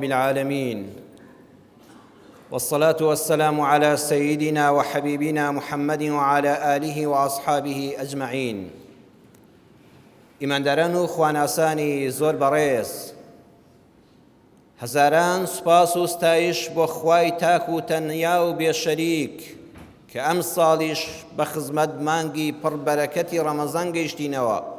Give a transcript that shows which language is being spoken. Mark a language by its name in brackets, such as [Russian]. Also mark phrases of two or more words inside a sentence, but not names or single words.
[Arabic] العالمين، والصلاة والسلام على سيدنا وحبيبنا محمد وعلى آله وأصحابه أجمعين. [Central Kurdish] ئیمانداران و خواناسانی زۆر بەڕێز، هەزاران سوپاس و ستایش بۆ خوای تاک و تەنیا و بێشەریک کە ئەم ساڵیش بە خزمەت مانگی پڕبەرەکەتی ڕەمەزان گەیشتینەوە،